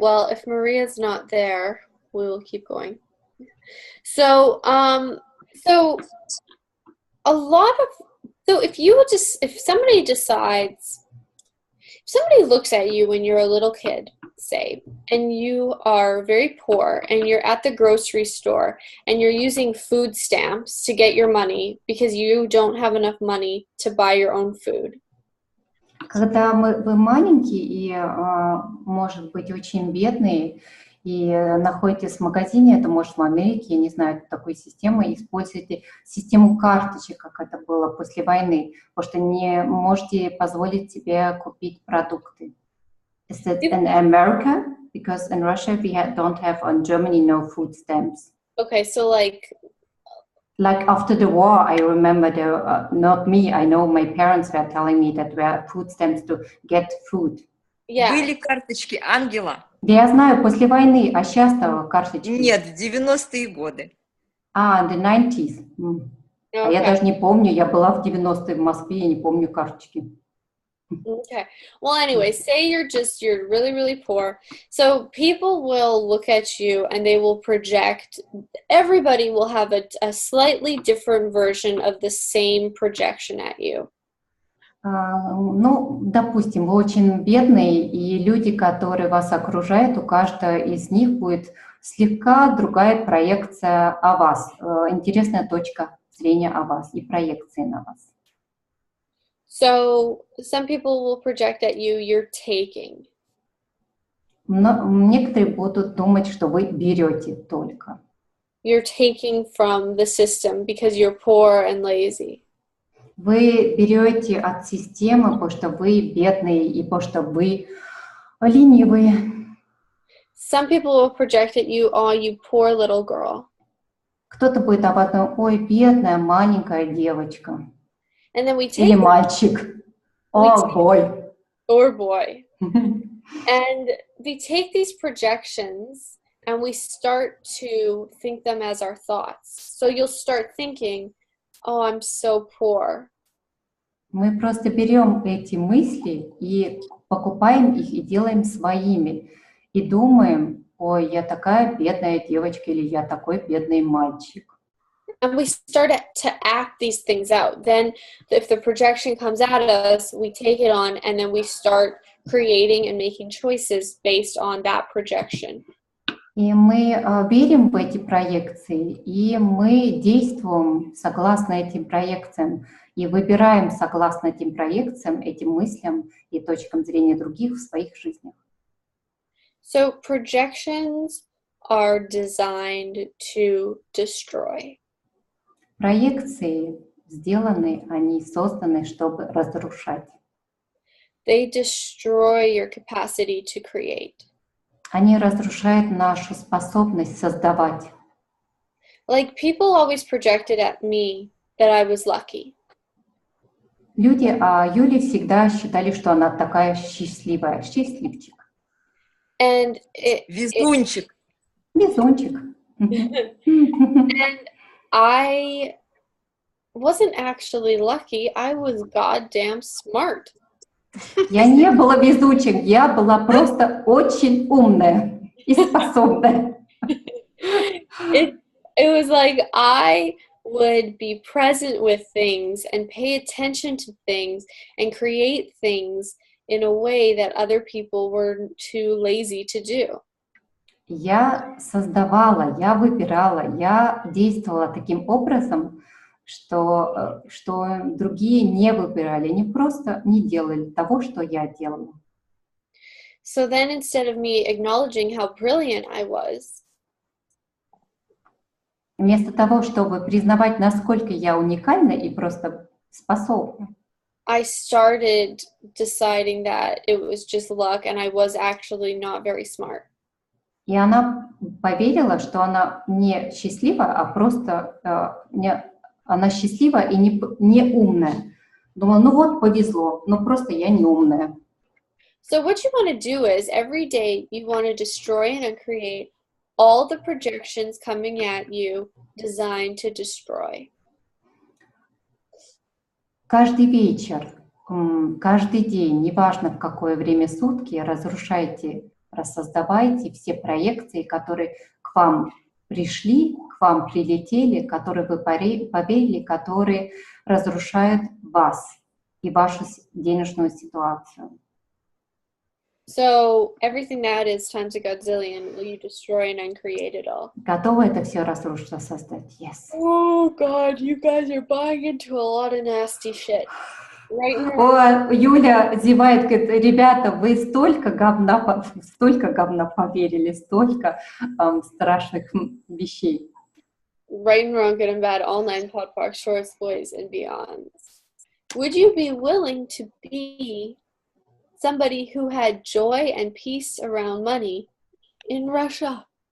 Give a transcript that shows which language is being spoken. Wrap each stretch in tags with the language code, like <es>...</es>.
<en>Well, if Maria's not there, we will keep going. So if somebody looks at you when you're a little kid, say, and you are very poor and you're at the grocery store and you're using food stamps to get your money because you don't have enough money to buy your own food.</en> <ru>Когда вы маленькие и, может быть, очень бедные, и находитесь в магазине, это может в Америке, я не знаю такой системы, используйте систему карточек, как это было после войны, потому что не можете позволить себе купить продукты.</ru> <en>Is it in America? Because in Russia we don't have, in Germany, no food stamps. Okay, so like after the war, I remember not me, I know my parents were telling me that there were food stamps to get food. yeah.</en> <ru>Были карточки ангела? Да я знаю, после войны, а сейчас-то карточки. Нет, в 90-е годы.</ru> <en>The 90s.</en> <ru>А я даже не помню, я была в 90-е в Москве, я не помню карточки.</ru> <en>Okay. Well, anyway, say you're really, really poor. So people will look at you and they will project, everybody will have a slightly different version of the same projection at you.</en> <ru>Ну, допустим, вы очень бедные, и люди, которые вас окружают, у каждого из них будет слегка другая проекция о вас, интересная точка зрения о вас и проекции на вас.</ru> <en>So some people will project at you, you're taking.</en> <ru>Но некоторые будут думать, что вы берете только.</ru> <en>You're taking from the system because you're poor and lazy.</en> <ru>Вы берете от системы, потому что вы бедные и потому что вы ленивые.</ru> <en>Some people will project at you, oh, you poor little girl.</en> <ru>Кто-то будет об этом, ой, бедная маленькая девочка.</ru> <en>And then we take</en> <ru>Или мальчик. О,</ru> <en>boy. Or boy. And we take these projections and we start to think them as our thoughts. So you'll start thinking, oh, I'm so poor.</en> <ru>Мы просто берем эти мысли и покупаем их и делаем своими. И думаем, ой, я такая бедная девочка или я такой бедный мальчик.</ru> <en>And we start to act these things out. Then if the projection comes at us, we take it on and then we start creating and making choices based on that projection.</en> <ru>И мы верим в эти проекции, и мы действуем согласно этим проекциям, и выбираем согласно этим проекциям, этим мыслям и точкам зрения других в своих жизнях.</ru> <en>So projections are designed to destroy.</en> <ru>Проекции сделаны, они созданы, чтобы разрушать.</ru> <en>They destroy your capacity to create.</en> <ru>Они разрушают нашу способность создавать.</ru> <en>Like people always projected at me that I was lucky.</en> <ru>Люди о Юле всегда считали, что она такая счастливая, счастливчик.</ru> <en>And</en> <ru>Везунчик. Везунчик.</ru> <en>And I wasn't actually lucky. I was goddamn smart.</en> <ru>Я не была везучим, я была просто очень умная и способная.</ru> <en>It was like I would be present with things and pay attention to things and create things in a way that other people were too lazy to do.</en> <ru>Я создавала, я выбирала, я действовала таким образом, что другие не выбирали, они просто не делали того, что я делала.</ru> <en>So then instead of me acknowledging how brilliant I was,</en> <ru>вместо того, чтобы признавать, насколько я уникальна и просто способна,</ru> <en>I started deciding that it was just luck and I was actually not very smart.</en> <ru>И она поверила, что она не счастлива, а просто она счастлива и не умная. Думала, ну вот повезло, но просто я не умная.</ru> <en>So what you want to do is every day you want to destroy and uncreate all the projections coming at you designed to destroy.</en> <ru>Каждый вечер, каждый день, неважно в какое время сутки, рассоздавайте все проекции, которые к вам пришли, к вам прилетели, которые вы поверили, которые разрушают вас и вашу денежную ситуацию.</ru> <en>So everything that is times a godzillion, will you destroy and uncreate it all?</en> <ru>Готовы это все разрушить, создать?</ru> <en>Yes. Oh God, you guys are buying into a lot of nasty shit. Right now,</en> <ru>О, Юля зевает, говорит, ребята, вы столько говна поверили, столько страшных вещей.</ru> <en>right and wrong, good and bad, all nine podcasts, shorts, boys, and beyonds. Would you be willing to be somebody who had joy and peace around money in Russia?</en>